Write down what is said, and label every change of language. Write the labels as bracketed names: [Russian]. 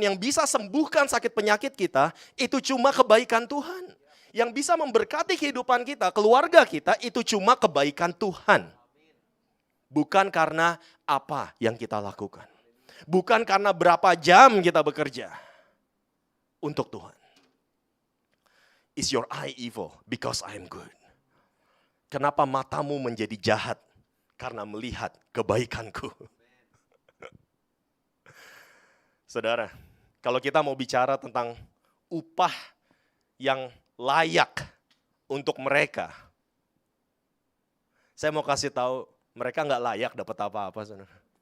[Indonesian] Yang bisa sembuhkan sakit penyakit kita, itu cuma kebaikan Tuhan. Yang bisa memberkati kehidupan kita, keluarga kita, itu cuma kebaikan Tuhan. Bukan karena apa yang kita lakukan. Bukan karena berapa jam kita bekerja. Untuk Tuhan. [English] Is your eye evil because I am good? [Indonesian] Kenapa matamu menjadi jahat? Karena melihat kebaikanku. Saudara, kalau kita mau bicara tentang upah yang layak untuk mereka, saya mau kasih tahu, mereka nggak layak dapat apa-apa, saudara.